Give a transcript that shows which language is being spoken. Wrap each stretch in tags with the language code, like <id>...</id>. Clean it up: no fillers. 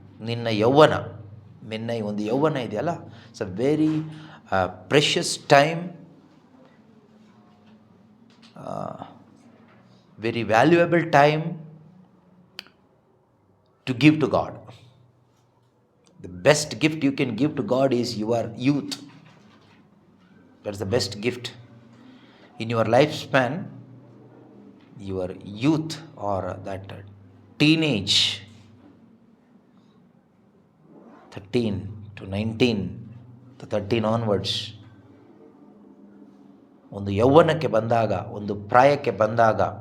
<kn>ನಿನ್ನ ಯೌವನ, ಒಂದು ಯೌವನ ಇದೆಯಲ್ಲ,</kn> <en>It's a very precious time, very valuable time to give to God. The best gift you can give to God is your youth. That's the best gift. In your lifespan, your youth or that teenage, 13 to 19 to 13 onwards,</en> <kn>ಒಂದು ಯೌವನಕ್ಕೆ ಬಂದಾಗ, ಒಂದು ಪ್ರಾಯಕ್ಕೆ ಬಂದಾಗ,</kn>